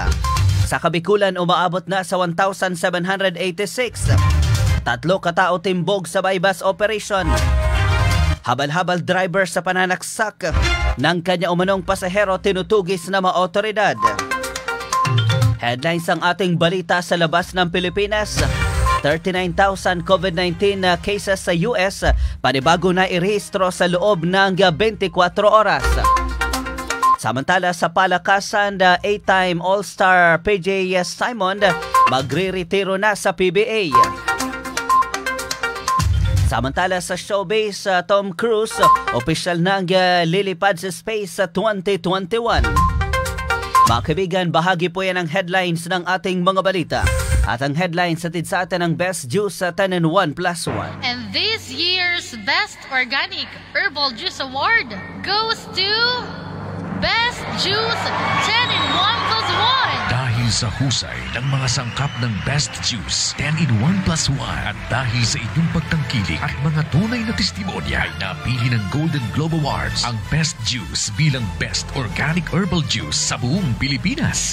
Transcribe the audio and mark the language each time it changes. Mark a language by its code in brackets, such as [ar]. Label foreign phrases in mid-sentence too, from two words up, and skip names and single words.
[tl] Sa Kabikulan, umaabot na sa 1,786. 3 katao timbog sa bypass operation. Habal-habal driver sa pananaksak ng kanya umanong pasahero tinutugis na mga otoridad. Headlines ang ating balita sa labas ng Pilipinas. 39,000 COVID-19 cases sa US, panibago na irehistro sa loob ng 24 oras. Samantala, sa palakasan, [en] 8-time All-Star [tl] PJ Simon magre-retiro na sa PBA. Samantala, sa showbiz, Tom Cruise opisyal nang lilipad sa space sa 2021. Mga kaibigan, bahagi po yan ang headlines ng ating mga balita. At ang headlines sa atin ng Best Juice sa 10+1. [en] And this year's Best Organic Herbal Juice Award goes to Best Juice 10+1. [tl] Dahil Dahil sa husay ng mga sangkap ng Best Juice 10-in-1+1 at dahil sa inyong pagtangkilik at mga tunay na testimonya ay napili ng Golden Globe Awards ang Best Juice bilang Best Organic Herbal Juice sa buong Pilipinas.